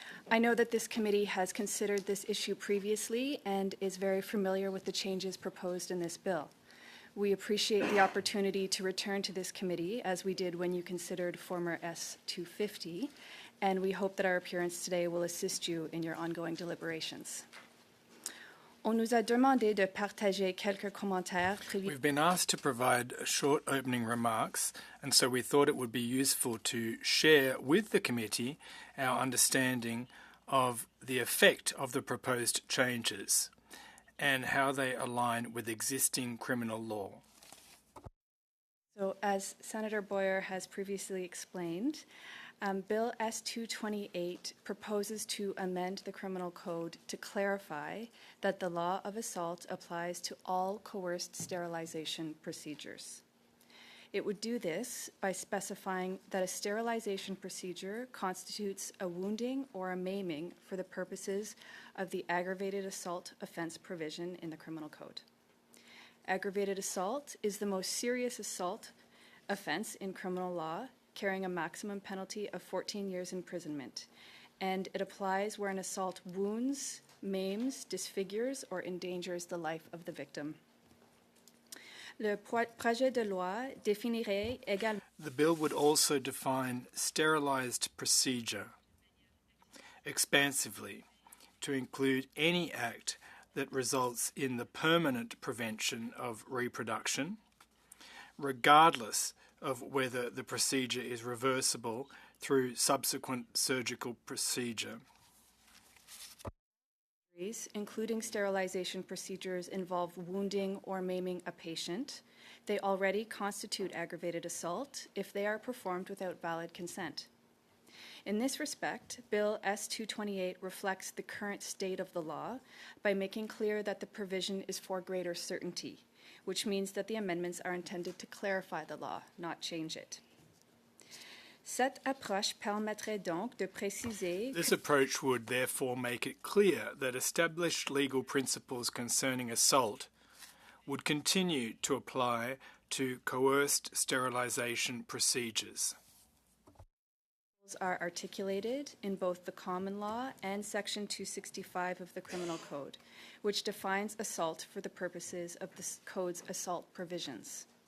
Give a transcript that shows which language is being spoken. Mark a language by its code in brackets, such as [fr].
[en] I know that this committee has considered this issue previously and is very familiar with the changes proposed in this bill. We appreciate the opportunity to return to this committee, as we did when you considered former S-250, and we hope that our appearance today will assist you in your ongoing deliberations. [fr] On nous a demandé de partager quelques commentaires. [en] We've been asked to provide short opening remarks, and so we thought it would be useful to share with the committee our understanding of the effect of the proposed changes and how they align with existing criminal law. So, as Senator Boyer has previously explained, Bill S-228 proposes to amend the Criminal Code to clarify that the law of assault applies to all coerced sterilization procedures. It would do this by specifying that a sterilization procedure constitutes a wounding or a maiming for the purposes of the aggravated assault offense provision in the Criminal Code. Aggravated assault is the most serious assault offense in criminal law, carrying a maximum penalty of 14 years imprisonment, and it applies where an assault wounds, maims, disfigures, or endangers the life of the victim. [fr] Le projet de loi définirait également. [en] The bill would also define sterilized procedure expansively to include any act that results in the permanent prevention of reproduction, regardless of whether the procedure is reversible through subsequent surgical procedure. Including sterilization procedures involve wounding or maiming a patient. They already constitute aggravated assault if they are performed without valid consent. In this respect, Bill S-228 reflects the current state of the law by making clear that the provision is for greater certainty, which means that the amendments are intended to clarify the law, not change it. [fr] Cette approche permettrait donc de préciser. [en] This approach would therefore make it clear that established legal principles concerning assault would continue to apply to coerced sterilization procedures. Are articulated in both the common law and Section 265 of the Criminal Code, which defines assault for the purposes of the Code's assault provisions.